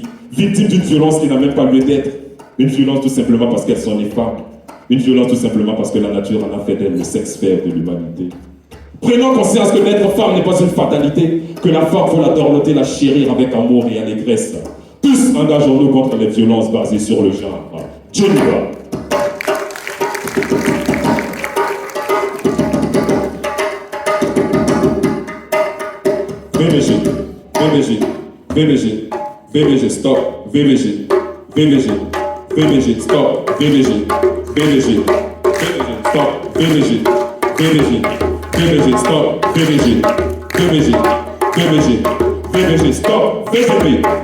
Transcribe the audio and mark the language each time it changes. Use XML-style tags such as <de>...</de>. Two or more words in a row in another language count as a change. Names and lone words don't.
<fr>Victimes d'une violence qui n'a même pas lieu d'être. Une violence tout simplement parce qu'elles sont des femmes. Une violence tout simplement parce que la nature en a fait d'elles le sexe faible de l'humanité. Prenons conscience que l'être femme n'est pas une fatalité, que la femme faut la dorloter, la chérir avec amour et allégresse. Tous engageons-nous contre les violences basées sur le genre. Jennifer. VVG, VVG, VVG, VVG, stop, VVG, VVG, VVG, stop, VVG, VVG, VVG, stop, VVG, VVG, VVG, stop, VVG, VVG, VVG, VVG, stop, VVG.</fr>